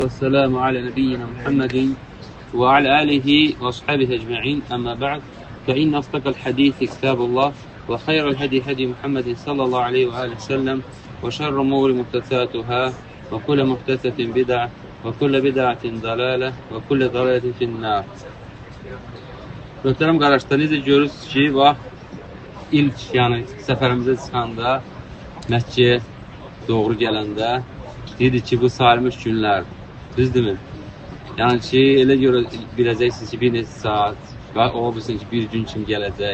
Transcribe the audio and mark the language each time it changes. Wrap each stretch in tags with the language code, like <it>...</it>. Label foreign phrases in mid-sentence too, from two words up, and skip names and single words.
<ar>والسلام على نبينا محمد وعلى آله وأصحابه أجمعين. أما بعد فإن أصدق الحديث كتاب الله وخير الهدي هدي محمد صلى الله عليه وآله وسلم وشر الأمور محدثاتها وكل محدثة بدعة وكل بدعة ضلالة وكل ضلالة في النار.</ar> <az>Möhtərəm qardaşlar, necə görürsünüz ki, bax, ilk səfərimizə çıxanda, Məkkəyə doğru gələndə dedik ki, bu sayılmış günlərdir. Düzdürmü? Yəni ki, elə biləcəksiniz ki, bir neçə saat və ola bilsin ki, bir gün kimi gələcək.</az>